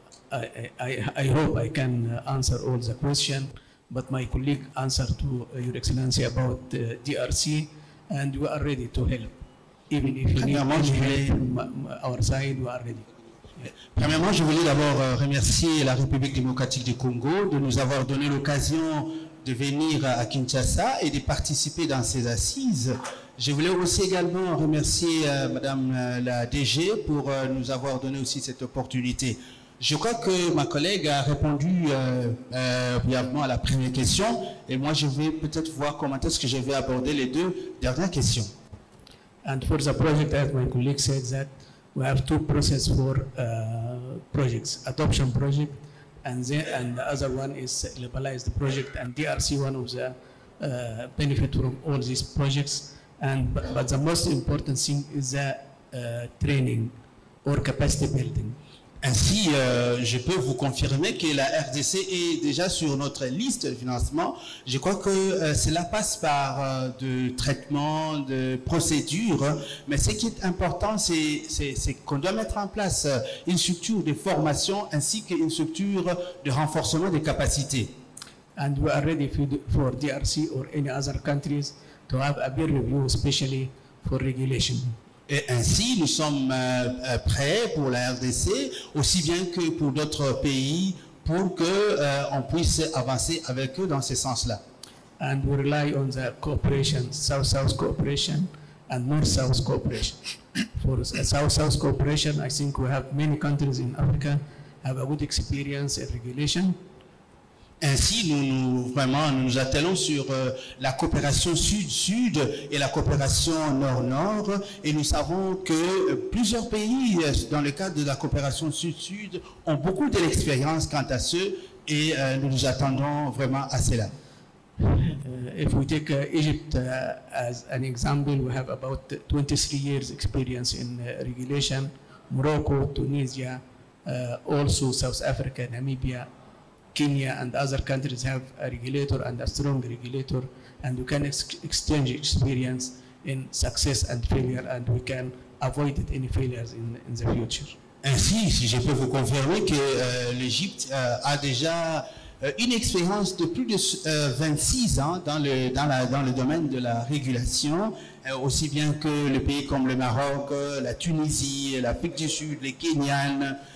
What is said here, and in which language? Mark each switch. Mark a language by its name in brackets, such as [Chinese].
[English] I hope I can answer all the questions, but my colleague answered to Your Excellency about DRC, and we are ready to help. Even if you need help from our side, we are ready. [French] Premièrement, je voulais d'abord remercier la République démocratique du Congo de nous avoir donné l'occasion de venir à Kinshasa et de participer dans ces assises. Je voulais aussi également remercier Madame la DG pour nous avoir donné aussi cette opportunité. Je crois que ma collègue a répondu brièvement à la première question, et moi je vais peut-être voir comment est-ce que je vais aborder les deux dernières questions. [English] And for the project, as my colleague said, that we have two processes for projects: adoption project, and the other one is legalized project. And DRC one of the benefit from all these projects. And but the most important thing is the training or capacity building. [French] Ainsi, je peux vous confirmer que la RDC est déjà sur notre liste de financement. Je crois que cela passe par de traitements, de procédures, mais ce qui est important, c'est qu'on doit mettre en place une structure de formation ainsi qu'une structure de renforcement des capacités. [English] And we are ready for DRC or any other countries to have a peer review, especially for regulation. [French] Et ainsi, nous sommes prêts pour la RDC, aussi bien que pour d'autres pays, pour qu'on puisse avancer avec eux dans ce sens-là. [English] And we rely on the cooperation, South-South cooperation and North-South cooperation. For South-South cooperation, I think we have many countries in Africa have a good experience in regulation. [French] Ainsi, nous nous attelons sur la coopération sud-sud et la coopération nord-nord, et nous savons que plusieurs pays, dans le cadre de la coopération sud-sud, ont beaucoup de l'expérience quant à ce, et nous nous attendons vraiment à cela. [English] If we take Egypt as an example, we have about 23 years experience in regulation. Morocco, Tunisia, also South Africa, Namibia, Kenya and other countries have a regulator and a strong regulator, and we can exchange experience in success and failure, and we can avoid any failures in the future. [French] Ainsi, si je peux vous confirmer que l'Égypte a déjà une expérience de plus de 26 ans dans le domaine de la régulation, aussi bien que les pays comme le Maroc, la Tunisie, l'Afrique du Sud, les Kenyans.